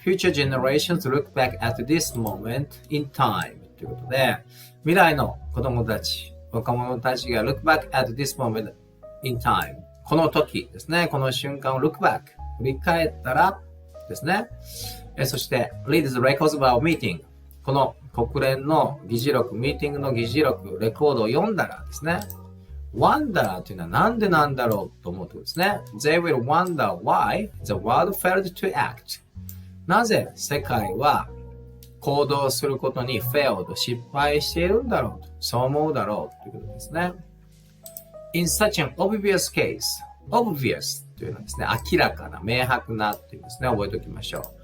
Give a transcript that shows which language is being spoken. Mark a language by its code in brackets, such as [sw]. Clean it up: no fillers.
[en] future generations look back at this moment in time [ja] ということで、未来の子供たち、若者たちが [en] look back at this moment in time [ja] この時ですね、この瞬間を look back 振り返ったらですね。そして [en] read the records of our meeting [ja] この国連の議事録、ミーティングの議事録、レコードを読んだらですね、wonder というのはなんでなんだろうと思うとですね。 [en] They will wonder why the world failed to act. [ja] なぜ世界は行動することに failed 失敗しているんだろうと、そう思うだろうということですね。 [en] In such an obvious case, [ja] obvious というのはですね、明らかな、明白なっていうですね、覚えておきましょう。